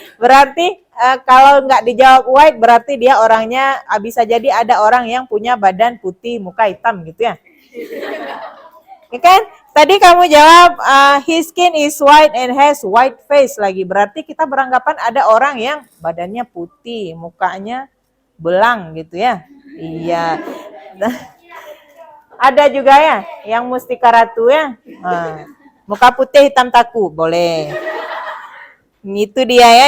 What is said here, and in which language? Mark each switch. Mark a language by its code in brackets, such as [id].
[id] Berarti kalau nggak dijawab white berarti dia orangnya bisa jadi ada orang yang punya badan putih, muka hitam gitu ya. Ya kan? Tadi kamu jawab [en] his skin is white and has white face [id] lagi. Berarti kita beranggapan ada orang yang badannya putih, mukanya belang gitu ya. Iya. Ada juga ya yang mustika ratu ya. Muka putih hitam taku, boleh. Itu dia ya.